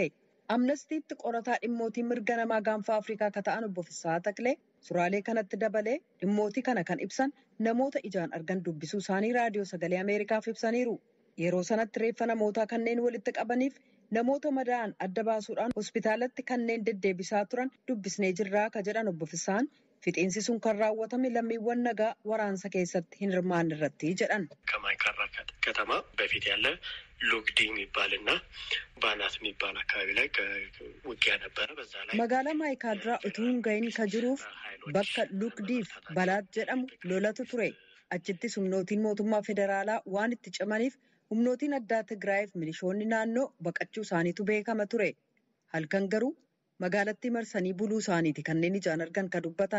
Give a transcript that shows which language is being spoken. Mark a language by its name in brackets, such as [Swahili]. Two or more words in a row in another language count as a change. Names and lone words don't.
[Oromo] Amnestiitti qorataa dhimmootii mirga namaa gaanfa Afrikaa akka ta'an obbo Fissaa Taqlee suraalee kanatti dabalee dhimmootii kana kan ibsan namoota ijaan argan dubbisuu isaanii raadiyoo sagalee Ameerikaaf ibsaniiru. Yeroo sanatti reeffa namootaa kanneen walitti qabaniif namoota madaa'an adda baasuudhaan hospitaalatti kanneen deddeebisaa turan dubbisnee jirraa ka jedhan obbo Fissaan fixiinsi sun kan raawwatame lammiiwwan nagaa waraansa keessatti hin hirmaanne irratti jedhan. [Amharic] ከማይካድራ ከተማ በፊት ያለ ሉግዲ የሚባልና ባናት የሚባል አካባቢ ላይ ውጊያ ነበረ። በዛ ላይ [Oromo] magaalaa Maayikaadiraa utuu hin gahin ka jiruuf bakka Lugdiif Balaat jedhamu lolatu ture. Achitti humnootiin mootummaa federaalaa waan itti cimaniif humnootiin addaa Tigraayiif milishoonni naannoo baqachuu isaaniitu beekama ture. Halkan garuu magaalattii marsanii buluu isaaniiti kanneen ijaan argan kan dubbatan.